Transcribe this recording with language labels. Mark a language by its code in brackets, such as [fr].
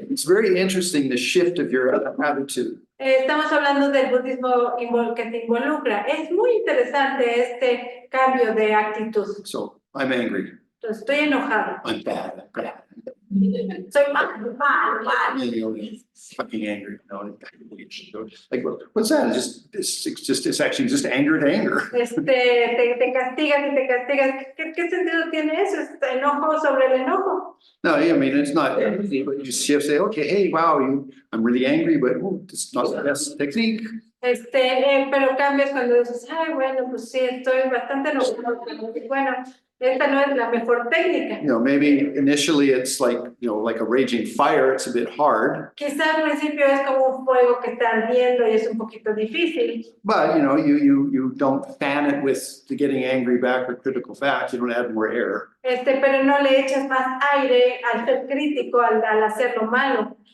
[en] It's very interesting, the shift of your attitude. [es] Estamos hablando del budismo que te involucra. Es muy interesante este cambio de actitud. [en] So I'm angry. [es] Entonces, estoy enojado. [en] I'm bad. [es] Soy mal. [en] You know, fucking angry. No, like, what's that? It's actually just anger to anger. [es] Te castigas y te castigas. ¿Qué sentido tiene eso? Es enojo sobre el enojo. [en] No, I mean, it's not, but you shift, say, okay, hey, wow, I'm really angry, but it's not the best technique. [es] Pero cambias cuando dices, ay, bueno, pues sí, estoy bastante enojado. Bueno, esta no es la mejor técnica. [en] You know, maybe initially it's like, you know, like a raging fire, it's a bit hard. [es] Quizá al principio es como un fuego que está ardiendo y es un poquito difícil. [en] But, you know, you don't fan it with the getting angry back or critical back, you don't add more air. [es] Pero no le echas más aire al ser crítico, al hacerlo malo.